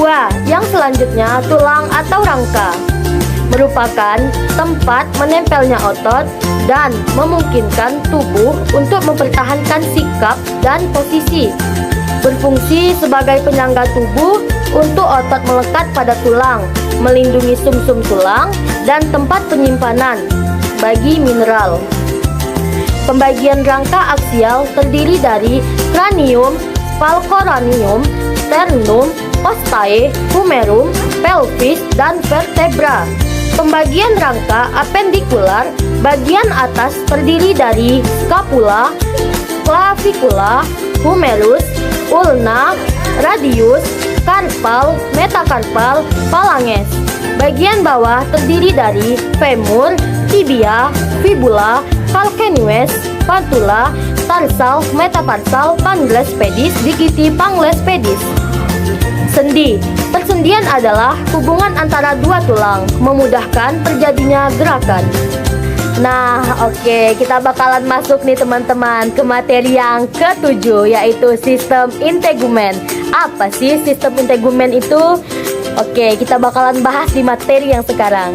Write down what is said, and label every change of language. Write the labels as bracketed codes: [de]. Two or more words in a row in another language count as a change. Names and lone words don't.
[id] Yang selanjutnya, tulang atau rangka merupakan tempat menempelnya otot dan memungkinkan tubuh untuk mempertahankan sikap dan posisi. Berfungsi sebagai penyangga tubuh untuk otot melekat pada tulang, melindungi sumsum tulang, dan tempat penyimpanan bagi mineral. Pembagian rangka aksial terdiri dari cranium, falcoraneum, sternum, costae, humerum, pelvis, dan vertebra. Pembagian rangka apendikular bagian atas terdiri dari scapula, clavicula, humerus, ulna, radius, carpal, metacarpal, phalanges. Bagian bawah terdiri dari femur, tibia, fibula, calcaneus, patula, tarsal, metatarsal, pangles pedis, digiti, pangles pedis. Sendi. Persendian adalah hubungan antara dua tulang, memudahkan terjadinya gerakan. Nah, oke, kita bakalan masuk nih teman-teman ke materi yang ke-7, yaitu sistem integumen. Apa sih sistem integumen itu? Oke, kita bakalan bahas di materi yang sekarang.